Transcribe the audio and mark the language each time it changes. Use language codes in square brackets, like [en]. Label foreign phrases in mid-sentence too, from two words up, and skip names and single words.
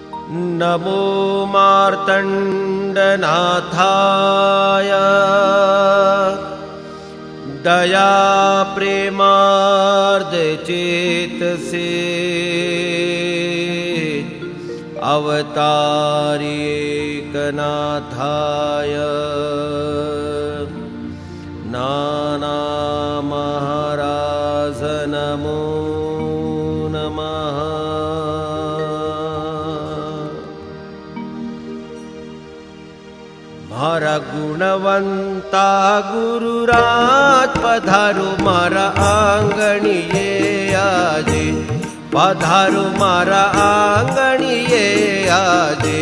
[sa] नमो मार्तण्डनाथाय दया प्रेमार्धचेतसे अवतारेकनाथाय नानामहाराज नमो नमः। [gu] મારા ગુણવંતા ગુરુરાજ પધારો મારા આંગણીએ આજે, પધારો મારા આંગણીએ આજે।